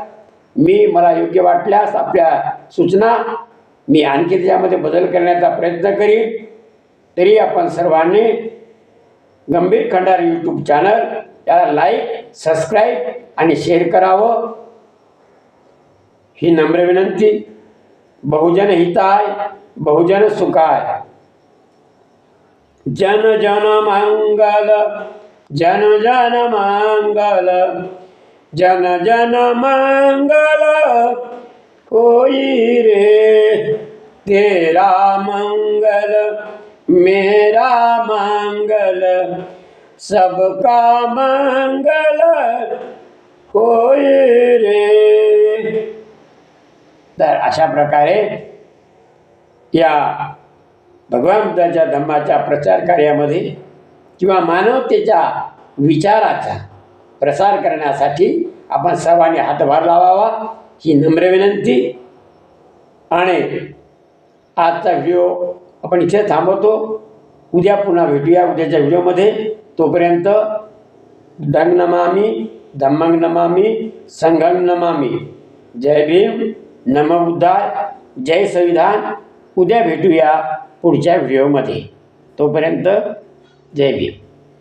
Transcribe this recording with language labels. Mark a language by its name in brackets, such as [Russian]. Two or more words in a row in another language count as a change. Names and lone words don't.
[Marathi] मला योग्य वाटल्यास आपल्या सूचना मी आणखी त्याच्यामध्ये बदल करण्याचा प्रयत्न करीन. तरी आपण सर्वांनी गंभीर खंडार यूट्यूब चॅनल याला [English] like, subscribe [Marathi] आणि शेअर करावं ही नम्र विनंती. [Pali] बहुजन हिताय बहुजन सुखाय. [Hindi] जन जन मंगल जन जन मंगल जन जन मंगल होई रे. तेरा मंगल मेरा मंगल सबका मंगल होई रे. [Marathi] तर अशा प्रकारे या भगवान बुद्धाच्या धम्माच्या प्रचार कार्यामध्ये किंवा मानवतेच्या विचाराचा प्रसार करण्यासाठी आपण सर्वांनी हातभार लावावा ही नम्र विनंती. आणि आजचा व्हिडिओ आपण इथे थांबवतो. उद्या पुन्हा भेटूया उद्याच्या व्हिडिओमध्ये. [Pali] तोपर्यंत बुद्धं नमामि धम्मं नमामि संघं नमामि. [Marathi] जय भीम, नमो बुद्धाय, जय संविधान. उद्या भेटूया पुढच्या व्हिडिओमध्ये. तोपर्यंत जय भीम.